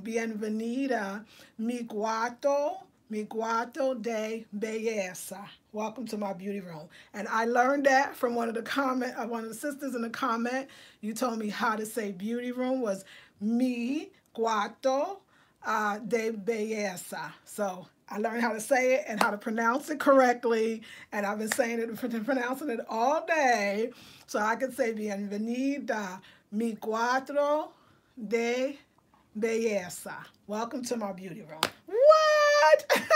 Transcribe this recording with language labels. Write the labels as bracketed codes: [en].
[es] Bienvenida, mi cuarto de belleza. [en] Welcome to my beauty room. And I learned that from one of the sisters in the comment. You told me how to say beauty room was [es] mi cuarto de belleza. [en] So I learned how to say it and how to pronounce it correctly. And I've been saying it, pronouncing it all day. So I can say [es] bienvenida, mi cuarto de belleza. [en] Welcome to my beauty room. What?